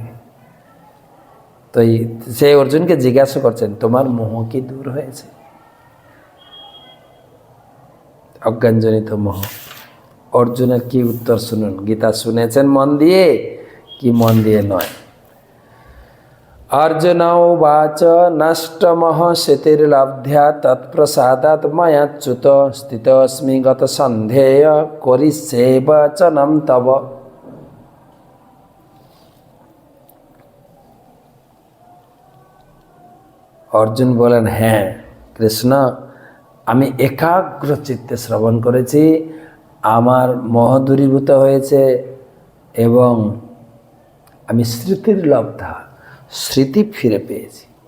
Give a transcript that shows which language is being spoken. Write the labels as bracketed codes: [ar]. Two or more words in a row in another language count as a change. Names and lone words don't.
[bn] তো সে অর্জুনকে জিজ্ঞাসা করছেন, তোমার মোহ কি দূর হয়েছে? অজ্ঞানজনিত মোহ। অর্জুনের কি উত্তর শুনুন। গীতা শুনেছেন মন দিয়ে কি মন দিয়ে নয়? [sa] अर्जुन उवाच नष्टमः क्षितिर्लब्ध्या तत्प्रसादात् मयाच्युत स्थितोऽस्मि गतसन्ध्येय करिष्ये वचनं तव। [bn] অর্জুন বলেন, হ্যাঁ কৃষ্ণ, আমি একাগ্র চিত্তে শ্রবণ করেছি, আমার মোহ দূরীভূত হয়েছে এবং আমি স্মৃতির লব্ধা, স্মৃতি ফিরে পেয়েছি।